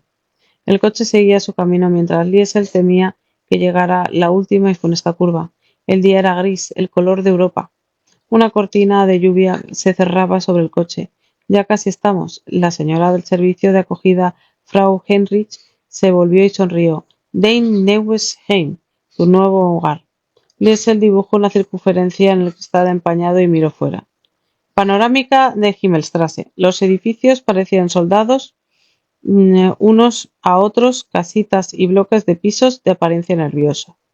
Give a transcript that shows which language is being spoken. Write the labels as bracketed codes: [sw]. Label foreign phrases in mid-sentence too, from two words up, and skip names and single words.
[es] El coche seguía su camino mientras Liesel temía que llegara la última y funesta curva. El día era gris, el color de Europa. Una cortina de lluvia se cerraba sobre el coche. Ya casi estamos. La señora del servicio de acogida, Frau Heinrich, se volvió y sonrió. [de] Dein neues Heim, [es] tu nuevo hogar. Liesel dibujó una circunferencia en el cristal empañado y miró fuera. Panorámica de Himmelstrasse. Los edificios parecían soldados unos a otros, casitas y bloques de pisos de apariencia nerviosa.